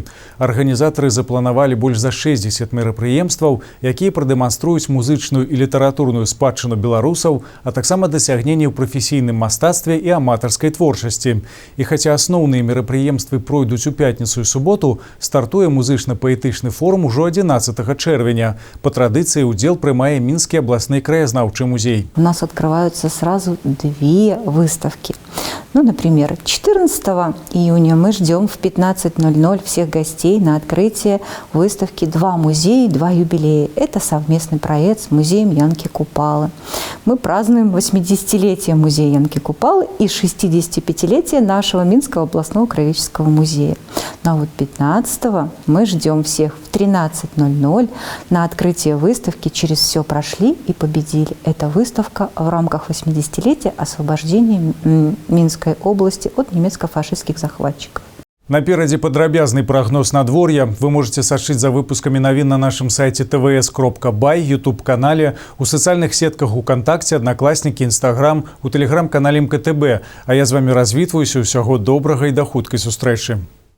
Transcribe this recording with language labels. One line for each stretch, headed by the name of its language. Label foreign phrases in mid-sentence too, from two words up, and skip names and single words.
Belarusian: Арганізатары запланавалі больш за 60 мерапрыемстваў, якія прадэманструюць музычную і літаратурную спадчыну беларусаў, а таксама дасягненні ў прафесійным мастацтве і аматарскай творчасці. І хаця асноўныя мерапрыемствы пройдуць у пятніцу і суботу, стартуе музычна-паэтычны форум ужо 11 чэрвеня. Па традыцыі ўдзел прымае Мінскі абласны краязнаўчы музей.
Russian: У нас открываются сразу 2 выставки. Например, 14 июня мы ждем в 15:00 всех гостей на открытие выставки «Два музея, два юбилея». Это совместный проект с музеем Янки Купалы. Мы празднуем 80-летие музея Янки Купалы и 65-летие нашего Минского областного краеведческого музея. А вот 15 мы ждем всех в 13:00 на открытие выставки «Через все прошли и победили». Это выставка в рамках 80-летия освобождения Минской области от немецко-фашистских захватчиков.
Belarusian: Наперадзе падрабязны прагноз надвор'я.
Russian: Вы можете
Belarusian: сачыць за выпускамі навін на нашым сайце tvs.by, YouTube-канале, у сацыяльных сетках УКонтакте, Аднакласнікі, Інстаграм, у тэлеграм-канале МКТБ. А я з вами развітваюся. Усяго добрага і да хуткай сустрэчы.